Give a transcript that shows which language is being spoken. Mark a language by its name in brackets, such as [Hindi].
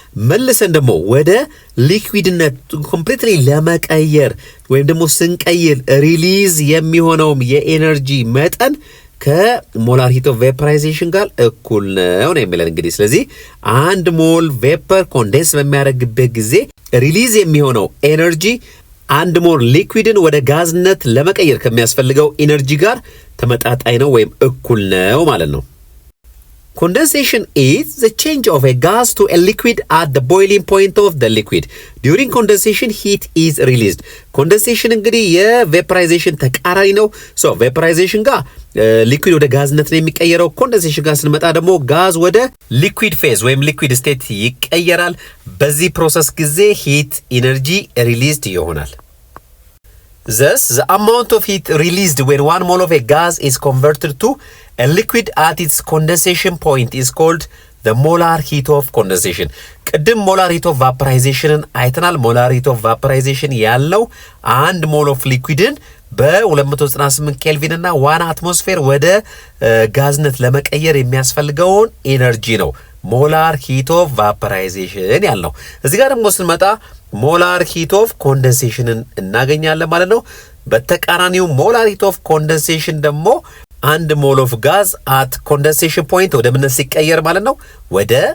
[Amharic] መልሰን ደግሞ ወደ ሊኩዊድነት completely ለመቀየር ወይም ደግሞ ስንቀይር ሪሊዝ የሚሆነው የኤነርጂ መጠን ከሞላር ሂት ኦፍ ቬፐራይዜሽን ጋር እኩል ነው የሚለን እንግዲህ ስለዚህ አንድ ሞል ቬፐር ኮንዴንስ በሚያደርግበት ጊዜ ሪሊዝ የሚሆነው ኤነርጂ አንድ ሞል ሊኩዊድን ወደ ጋዝነት ለመቀየር ከሚያስፈልገው ኢነርጂ ጋር ተመጣጣኝ ነው ወይም እኩል ነው ማለት ነው [English] Condensation is the change of a gas to a liquid at the boiling point of the liquid. During condensation, heat is released. [Amharic] Condensation እንግዲህ የቬፐራይዜሽን ተቃራኒ ነው. [English] So vaporization [Amharic] ጋር ሊኩዊድ ወደ ጋዝነት ነው የሚቀየረው. ኮንደንሴሽን ጋር ስንመጣ ደግሞ ጋዝ ወደ ሊኩዊድ ፌዝ ወይም ሊኩዊድ ስቴት ይቀየራል. በዚህ ፕሮሰስ ጊዜ ሂት ኢነርጂ ሪሊዝድ ይሆናል. [English] Thus, the amount of heat released when 1 mole of a gas is converted to a liquid at its condensation point is called the molar heat of condensation. [Amharic] ቅድም molar heat of vaporization አይተናል. molar heat of vaporization ያለው አንድ ሞል ኦፍ ሊኩዊድን በ298 ኬልቪን እና 1 አትሞስፌር ወደ ጋዝነት ለመቀየር የሚያስፈልገውን ኤነርጂ ነው molar heat of vaporization ያለው። እዚህ ጋር ደግሞ ስንመጣ molar heat of condensation እናገኛለን ማለት ነው። በተቃራኒው molar heat of condensation ደግሞ አንድ ሞል ኦፍ ጋዝ [English] at condensation point [Amharic] ወደ ምን ሲቀየር ማለት ነው ወደ